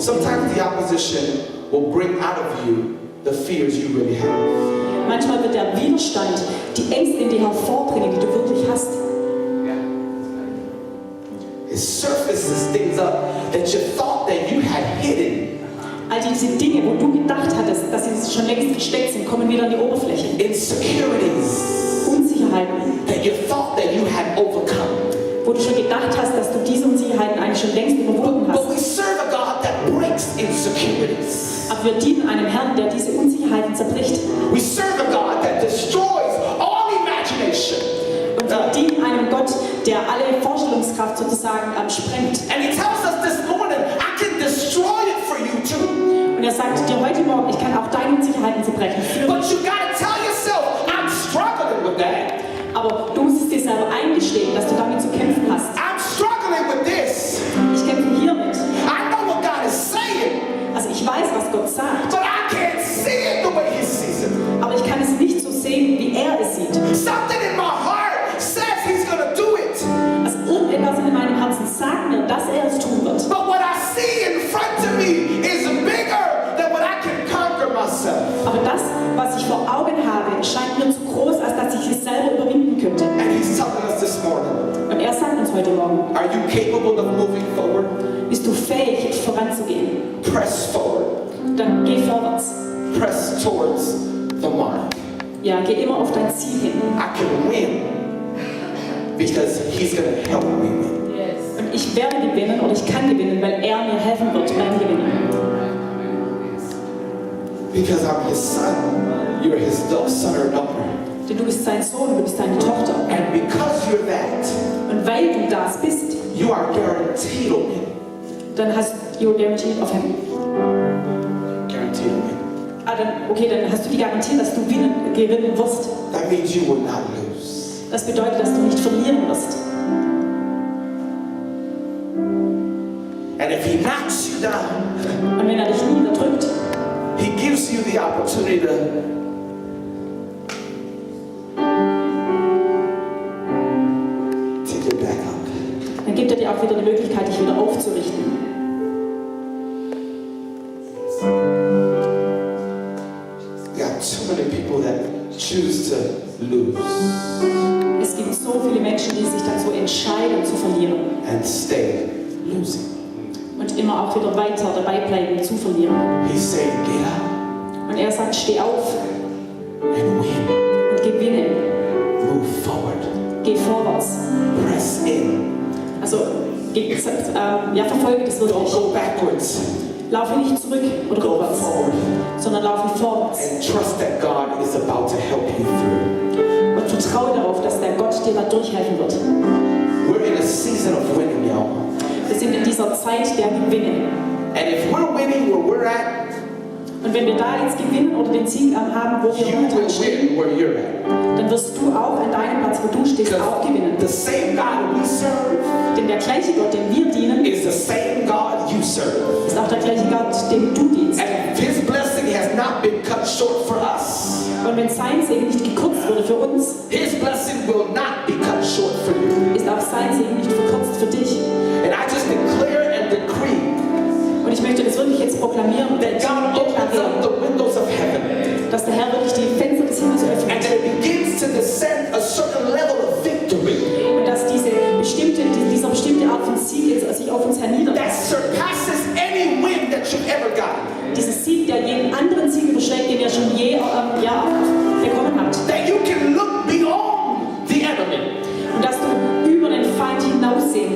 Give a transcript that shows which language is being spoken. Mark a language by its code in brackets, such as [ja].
[en] Sometimes the opposition will bring out of you the fears you really have. [de] Manchmal wird der Widerstand die Ängste in dir hervorbringen, die du wirklich hast. [en] It surfaces things up that you thought that you had hidden. [de] All diese Dinge, wo du gedacht hattest, dass sie schon längst versteckt sind, kommen wieder an die Oberfläche. [en] Insecurities [de] Unsicherheiten, [en] that you thought that you had overcome. [de] wo du schon gedacht hast, dass du diese Unsicherheiten eigentlich schon längst überwunden hast. [en] But we serve a God that breaks insecurities. [de] Aber wir dienen einem Herrn, der diese Unsicherheiten zerbricht. [en] We serve a God that destroys all imagination. [de] Und wir dienen einem Gott, der alle Vorstellungskraft sozusagen sprengt. [en] And He tells us this morning, I can destroy it for you too. [de] Und er sagt dir heute Morgen, ich kann auch deine Unsicherheiten zerbrechen. [en] But you gotta tell yourself, I'm struggling with that. [de] Aber du musst es dir selber eingestehen, dass du damit zu kämpfen hast. [en] I'm struggling with this. [de] Ich kämpfe hiermit. [en] I know what God is saying, [de] Also ich weiß, was Gott sagt, [en] but I can't see it the way He sees it. [de] aber ich kann es nicht so sehen, wie er es sieht. [en] Something in my heart says He's gonna do it. [de] Also irgendetwas in meinem Herzen sagt mir, dass er es tun wird. [en] But what I see in front of me is bigger than what I can conquer myself. [de] Aber das, was ich vor Augen habe, scheint mir zu groß, als dass ich es selber überwinden könnte. [en] And He's telling us this morning, [de] Und er sagt uns heute Morgen, [en] are you capable of moving forward? [de] bist du fähig, voranzugehen? [en] Press forward. [de] Dann geh vorwärts. [en] Press towards the mark. [de] Ja, geh immer auf dein Ziel hin. [en] I can win because He's gonna help me win. [de] Und ich werde gewinnen oder ich kann gewinnen, weil er mir helfen wird beim Gewinnen. [en] Because I'm His son, you're His son or daughter. [de] Denn du bist sein Sohn, du bist seine Tochter. [en] And because you're that, [de] Und weil du das bist, [en] you are guaranteed to win. [de] dann hast du [en] guaranteed [de] auf him. [en] Guaranteed to win. [de] Dann hast du die Garantie, dass du gewinnen wirst. [en] That means you will not lose. [de] Das bedeutet, dass du nicht verlieren wirst. [en] And if He knocks you down, [de] Und wenn er dich niederdrückt, [en] He gives you the opportunity to take it back up. [de] dann gibt er dir auch wieder die Möglichkeit, dich wieder aufzurichten. [en] We got too many people that choose to lose [de] Es gibt so viele Menschen, die sich dazu entscheiden, zu verlieren. [en] and stay losing. [de] Und immer auch wieder weiter dabei bleiben, zu verlieren. [en] He's saying, get up [de] Und er sagt, steh auf [en] and win. [de] und gewinne. [en] Move forward. [de] Geh vorwärts. [en] Press in. [de] Also, verfolge das [en] Don't [de] wirklich. [en] go backwards. [de] Laufe nicht zurück oder [en] Go [de] rückwärts, [en] forward. [de] sondern laufe vorwärts. [en] And trust that God is about to help you through. [de] Und vertraue darauf, dass der Gott dir da durchhelfen wird. [en] We're in a season of winning, y'all. [de] Wir sind in dieser Zeit der Gewinne. [en] And if we're winning where we're at, [de] Und wenn wir da jetzt gewinnen oder den Sieg haben, wo wir [en] you [de] momentan [en] will [de] stehen, [en] win where you're at. [de] dann wirst du auch an deinem Platz, wo du stehst, auch gewinnen. [en] The same God we serve [de] Denn der gleiche Gott, den wir dienen, [en] is the same God you serve. [de] ist auch der gleiche Gott, dem du dienst. [en] And His blessing has not been cut short for us. [de] Und wenn sein Segen nicht gekürzt wurde für uns, [en] His blessing will not be cut short for you. [de] ist auch sein Segen nicht verkürzt für dich. [en] And I just declare and decree [de] Und ich möchte das wirklich jetzt proklamieren, [en] that God opens up the windows of heaven [de] dass der Herr wirklich die Fenster des Himmels [en] and [de] öffnet. [en] that it begins to descend a certain level of victory [de] Und dass dieser bestimmte Art von Sieg jetzt sich auf uns [en] that [de] herniederlässt. [en] surpasses any win that you've ever gotten. [de] Dieser Sieg, der jeden anderen Sieg überschlägt, den ihr schon je bekommen habt. [en] That you can look beyond the enemy [de] Und dass du über den Feind hinaussehen